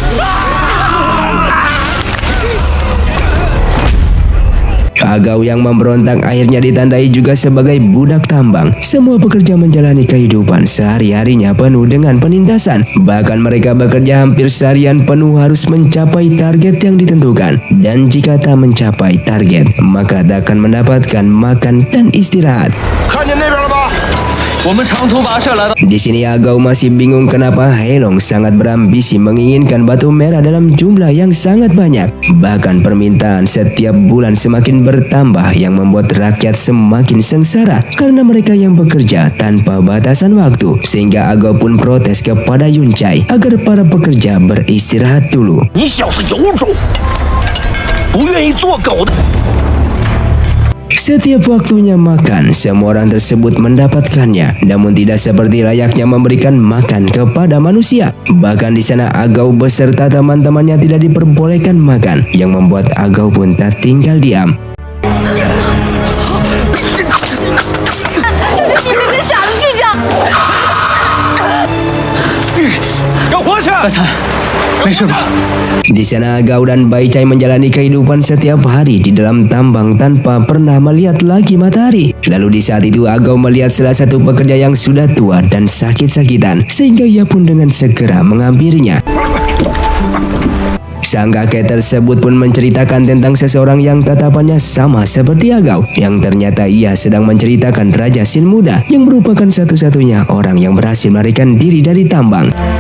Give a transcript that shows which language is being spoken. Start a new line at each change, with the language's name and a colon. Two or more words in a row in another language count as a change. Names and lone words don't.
Indonesian: Agao yang memberontak akhirnya ditandai juga sebagai budak tambang. Semua pekerja menjalani kehidupan sehari-harinya penuh dengan penindasan. Bahkan mereka bekerja hampir seharian penuh harus mencapai target yang ditentukan. Dan jika tak mencapai target, maka tak akan mendapatkan makan dan istirahat.
Chinese: 看见那边了吧？我们长途跋涉来到。
Indonesian: Di sini Agao masih bingung kenapa Heilong sangat berambisi menginginkan batu merah dalam jumlah yang sangat banyak. Bahkan permintaan setiap bulan semakin bertambah yang membuat rakyat semakin sengsara karena mereka yang bekerja tanpa batasan waktu. Sehingga Agao pun protes kepada Yun Chai agar para pekerja beristirahat dulu.
Chinese: 你小子有种，不愿意做狗的。
Indonesian: Setiap waktunya makan, semua orang tersebut mendapatkannya, namun tidak seperti layaknya memberikan makan kepada manusia. Bahkan di sana Agao beserta teman-temannya tidak diperbolehkan makan, yang membuat Agao pun tak tinggal diam.
Chinese: 就是你们跟傻子计较。给我活下去！白菜，没事吧？
Indonesian: Di sana Agao dan Bai Chai menjalani kehidupan setiap hari di dalam tambang tanpa pernah melihat lagi matahari. Lalu di saat itu Agao melihat salah satu pekerja yang sudah tua dan sakit-sakitan, sehingga ia pun dengan segera menghampirinya. Sang kakek tersebut pun menceritakan tentang seseorang yang tatapannya sama seperti Agao, yang ternyata ia sedang menceritakan Raja Sin Muda yang merupakan satu-satunya orang yang berhasil melarikan diri dari tambang.